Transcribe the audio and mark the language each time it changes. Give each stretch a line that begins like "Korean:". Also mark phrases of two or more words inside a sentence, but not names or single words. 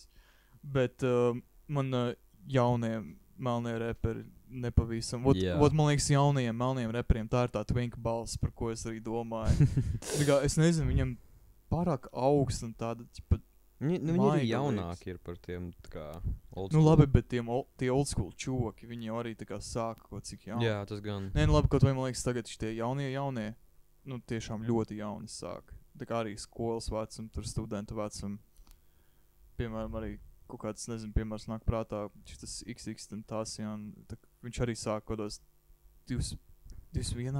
Latvian: Bet man jaunie melnie reperi nepavisam. Ot man liekas jaunajiem melniem reperiem tā ir tā twink balss, par ko es arī domāju. Tā kā, es nezinu, viņam pārāk augsts un tāda, ķipa, Viņi arī jaunāki ir par tiem, tā kā,
English: old school.
Latvian: Nu labi, bet tie
English: old school
Latvian: čoki, viņi jau arī tā kā sāka kaut cik jauni. Jā, tas gan. Nē, nu labi, kaut vai man liekas tagad šitie jaunie, nu tiešām ļoti jauni sāk. Tā kā arī skolas vecum, tur studentu vecum. Piemēram, arī kaut kāds, nezinu, piemērs nāk prātā, šitas XXXTentacion, viņš arī sāk kodos 21.